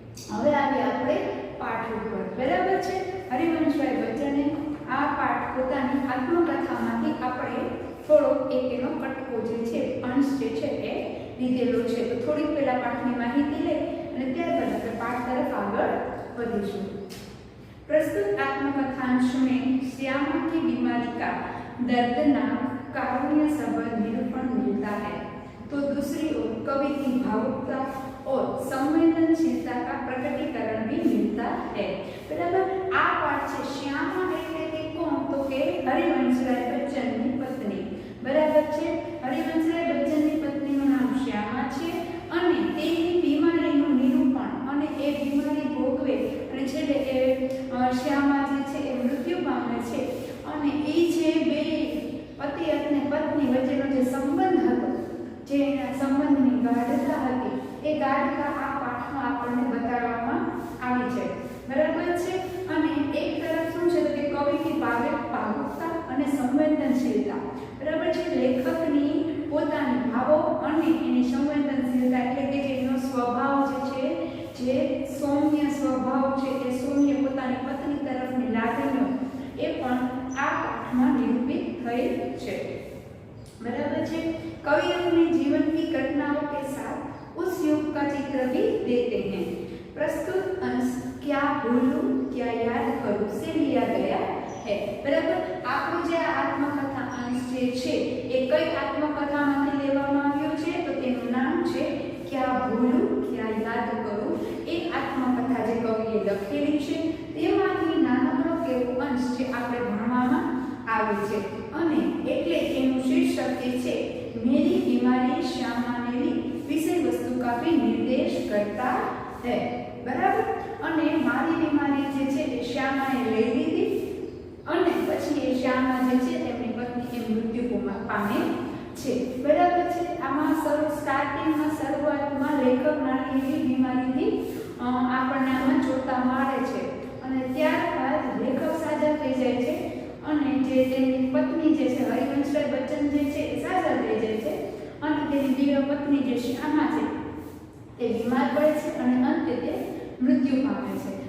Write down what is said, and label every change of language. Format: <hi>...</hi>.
<gu>હવે આવી આપણે પાઠ ઉપર. બરાબર છે. હરિવંશરાય બચ્ચને આ પાઠ પોતાની આત્મકથામાંથી આપણે થોડો એક એનો કટકો જે છે, અંશ જે છે એ લીધેલો છે. તો થોડીક પહેલા પાઠની માહિતી લઈ અને ત્યારબાદ આપણે પાઠ તરફ આગળ વધીશું.</gu> <hi>प्रस्तुत आत्मकथांश में श्यामा की बीमारी का दर्दनाक कारुण्य सबल निरूपण मिलता है, तो दूसरी ओर कवि की भावुकता और संवेदनशीलता का प्रकटीकरण भी मिलता है. बराबर. आ पाठ से श्यामा</hi> <gu>એટલે કે કોણ? તો કે હરિવંશરાય બચ્ચનની પત્ની. બરાબર છે. હરિવંશરાય બચ્ચનની પત્નીનું નામ શ્યામા છે અને તેની બીમારીનું નિરૂપણ અને એ બીમારી ભોગવે અને છેલ્લે એ શ્યામા જે છે એ મૃત્યુ પામે છે અને એ જે બે પતિ અને પત્ની વચ્ચેનો જે સંબંધ હતો, જે એના સંબંધની ગાઢતા હતી, એ ગાઢતા આ પાઠમાં આપણને બતાવવામાં આવી છે. બરાબર છે. અને એક તરફ શું છે કે કવિની ભાવુકતા અને સંવેદનશીલતા. બરાબર છે. લેખકની પોતાની ભાવો અને એની સંવેદનશીલતા એટલે કે જેનો સ્વભાવ જે છે, જે સૌમ્ય સ્વભાવ છે, એ સૌમ્ય પોતાની પત્ની તરફની લાગણીઓ એ પણ આ પાઠમાં નિરૂપિત થઈ છે.</gu> <hi>बराबर है. कवि अपने जीवन की घटनाओं के साथ उस युग का चित्र भी देते हैं. प्रस्तुत अंश क्या भूलूं क्या याद करूं से लिया गया है. बराबर.</hi> <gu>આપણો જે આત્મકથા અંશ જે છે એ કઈ આત્મકથામાંથી લેવામાં આવ્યો છે? તો તેનું નામ છે</gu> <hi>क्या भूलूं क्या याद करूं.</hi> <gu>એ આત્મકથા જે કવિએ લખેલી છે તેમાંથી નાનકડો કેવો અંશ જે આપણે ભણવામાં આવે છે. અને એટલે એનું શીર્ષક જે છે</gu> <hi>मेरी बीमारी श्यामा ने ली विषय वस्तु का भी निर्देश करता है. बराबर.</hi> <gu>અને મારી બીમારી જે છે એ શ્યામાએ લઈ લીધી અને પછી એ શ્યામા જે છે તેમની પત્ની એ મૃત્યુ પામે છે. બરાબર છે. આમાં સ્ટાર્ટિંગમાં શરૂઆતમાં લેખક નાની એવી બીમારીથી આપણને આમાં જોતા મળે છે અને ત્યારબાદ લેખક સાજા થઈ જાય છે અને જે તેની પત્ની જે છે હરિવંશરાય બચ્ચન જે છે એ સાજા થઈ જાય છે અને તેની દિવ્ય પત્ની જે શ્યામા છે એ બીમાર પડે છે અને અંતે તે મૃત્યુ પામે છે.</gu>